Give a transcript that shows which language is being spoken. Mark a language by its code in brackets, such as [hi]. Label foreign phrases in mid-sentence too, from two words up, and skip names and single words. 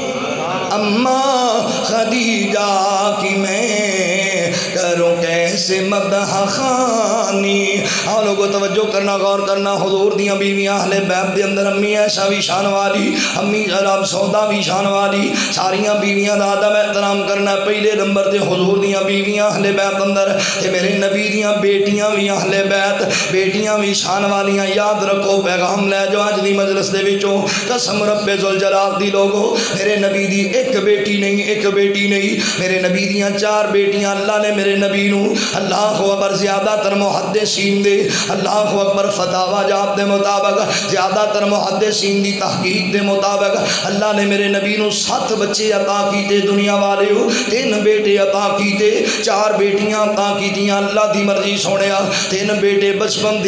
[ur] اماں خدیجہ کی میں کروں کیسے مدح خوانی. [pa] ہاں لوگوں توجہ کرنا, غور کرنا. حضور دیاں بیویاں اہل بیت دے اندر امی عائشہ بھی شان والی, امی جناب سودا بھی شان والی. ساریاں بیویاں دا ادب احترام کرنا. پہلے نمبر تے حضور دیاں بیویاں اہل بیت اندر, تے میرے نبی دیاں بیٹیاں بھی اہل بیت, بیٹیاں بھی شان والیاں. یاد رکھو پیغام لے جو اج دی مجلس دے وچوں, قسم رب ذوالجلال دی لوگو, میرے نبی دی ایک بیٹی نہیں, ایک بیٹی نہیں, میرے نبی دیاں 4 بیٹیاں. اللہ نے میرے نبی نو [ar] اللہ اکبر [pa] زیادہ تر محدثین دے [ar] اللہ اکبر [pa] فتاوا جات دے مطابق زیادہ تر محدثین دی تحقیق دے مطابق اللہ نے میرے نبی نو 7 بچے عطا کیتے دنیا والے ہو 3 بیٹے عطا کیتے 4 بیٹیاں عطا کیتیاں اللہ دی مرضی سونیا 3 بیٹے بچپن